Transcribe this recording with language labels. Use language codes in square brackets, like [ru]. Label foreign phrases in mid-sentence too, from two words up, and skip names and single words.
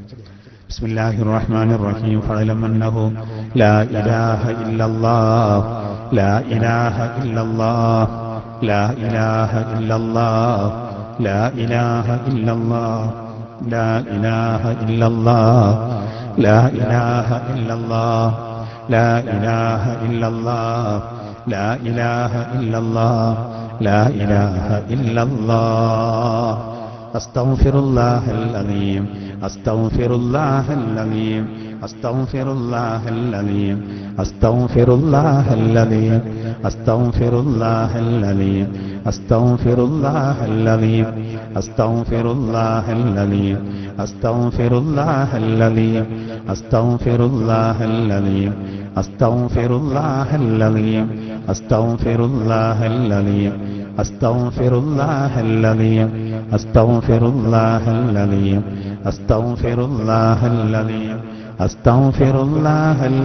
[ar] بسم الله الرحمن الرحيم. فاعلم أنه لا إله إلا الله لا إله إلا الله لا إله إلا الله لا إله إلا الله لا إله إلا الله لا إله إلا الله لا إله إلا الله لا إله إلا الله لا إله إلا الله أستغفر الله العظيم أستغفر الله العظيم أستغفر الله العظيم أستغفر الله العظيم أستغفر الله العظيم أستغفر الله العظيم أستغفر الله العظيم أستغفر الله العظيم أستغفر الله العظيم أستغفر الله العظيم أستغفر الله العظيم أستغفر الله العظيم أستغفر الله العظيم أستغفر الله العظيم أستغفر الله